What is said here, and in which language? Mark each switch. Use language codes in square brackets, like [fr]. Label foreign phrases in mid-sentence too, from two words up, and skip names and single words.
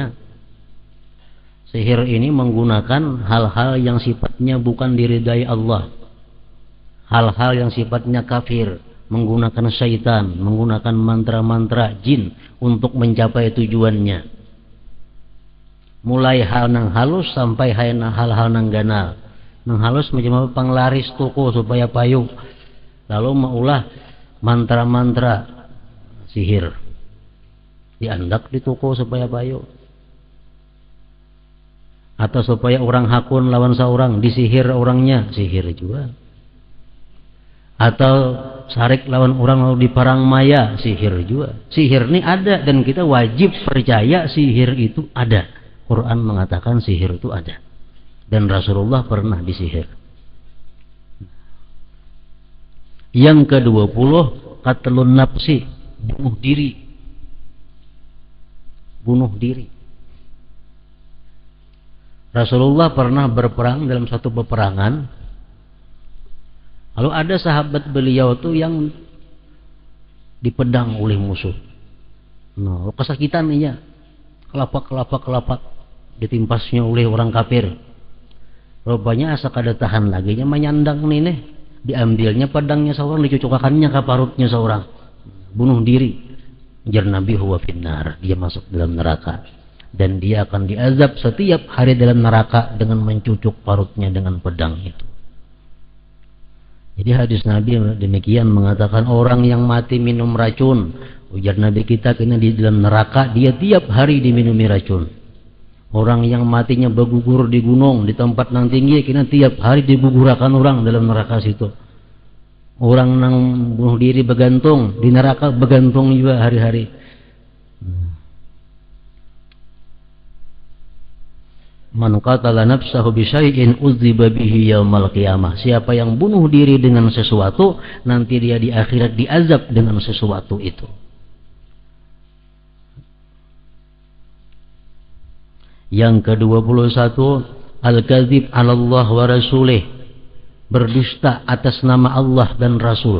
[id] Sihir ini menggunakan hal-hal yang sifatnya bukan diridai Allah. Hal-hal yang sifatnya kafir, menggunakan syaitan, menggunakan mantra-mantra jin untuk mencapai tujuannya. [bjn] Mulai hal nang halus sampai hal-hal nang ganal. Nang halus macam apa? Panglaris toko supaya payu. Lalu maulah mantra-mantra sihir. Diandak di toko supaya payu. Atau supaya orang hakun lawan seorang, disihir orangnya, sihir juga. Atau sarik lawan orang lalu diparang maya, sihir juga. [id] Sihir ini ada dan kita wajib percaya sihir itu ada. Quran mengatakan sihir itu ada. Dan Rasulullah pernah disihir. Yang ke-20, [ar] qatlun nafsi, [id] bunuh diri. Bunuh diri. Rasulullah pernah berperang dalam satu peperangan. Lalu ada sahabat beliau tuh yang dipedang oleh musuh. Nah, kesakitan dia. Kelapak ditimpasnya oleh orang kafir. [bjn] Rupanya asa kada tahan lagi nya menyandang nih. Diambilnya pedangnya seorang, dicucukkannya ke parutnya seorang. Bunuh diri. Jar Nabi [ar] huwa finnar, [id] dia masuk dalam neraka. Dan dia akan diazab setiap hari dalam neraka dengan mencucuk parutnya dengan pedang itu. Jadi hadis Nabi demikian mengatakan orang yang mati minum racun, ujar Nabi kita kena di dalam neraka, dia tiap hari diminumi racun. Orang yang matinya bergugur di gunung, di tempat yang tinggi, kena tiap hari digugurakan orang dalam neraka situ. Orang yang bunuh diri bergantung, di neraka bergantung juga hari-hari. [ar] Man qatala nafsahu bisyai'in udziba bihi yaumal qiyamah. [id] Siapa yang bunuh diri dengan sesuatu, nanti dia di akhirat diazab dengan sesuatu itu. Yang ke-21, [ar] al-kadzib 'ala Allah wa rasulih. [id] Berdusta atas nama Allah dan Rasul.